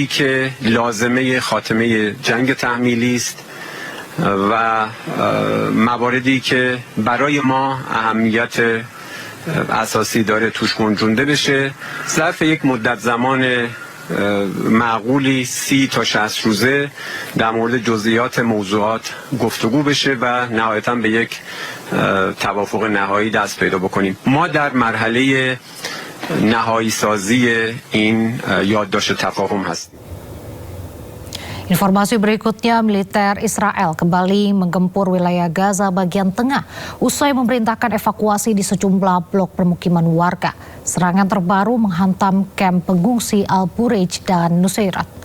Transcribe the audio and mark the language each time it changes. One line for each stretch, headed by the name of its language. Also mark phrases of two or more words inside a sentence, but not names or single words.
Persian: که لازمه خاتمه جنگ تحمیلی است و مواردی که برای ما اهمیت اساسی داره توش گنجونده بشه، ظرف یک مدت زمان معقولی 30 تا 60 روزه در مورد جزئیات موضوعات گفتگو بشه و نهایتاً به یک توافق نهایی دست پیدا بکنیم. ما در مرحله نهایی سازی این یادداشت تفاهم هستیم.
Indonesian: Informasi berikutnya, militer Israel kembali menggempur wilayah Gaza bagian tengah usai memerintahkan evakuasi di sejumlah blok permukiman warga. Serangan terbaru menghantam kamp pengungsi Al-Bureij dan Nuseirat.